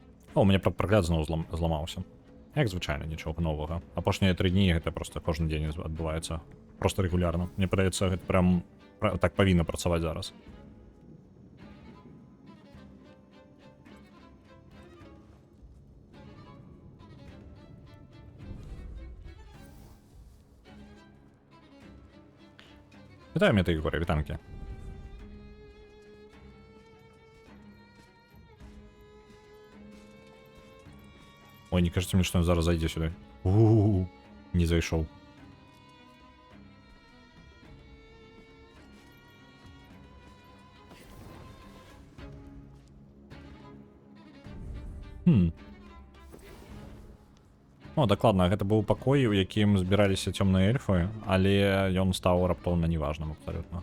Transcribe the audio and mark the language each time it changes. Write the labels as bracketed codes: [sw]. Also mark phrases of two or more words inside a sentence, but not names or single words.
[be] О, у мяне прагляд зноў зламаўся. Як звычайна, нічога новага. Апошнія 3 дні гэта просто кожны дзень адбываецца. [ru] Просто регулярна. [be] Мне падаецца, гэта прям так павінна працаваць зараз. Вітаю, Мета Ігоря, вітанки. Ой, [ru] не кажется мне, что он зараз зайдет сюда. [be] У-у-у, не зайшов. О, дакладна, гэта быў пакой, у якім збіраліся цёмныя эльфы, але ён стаў раптоўна неважным абсалютна.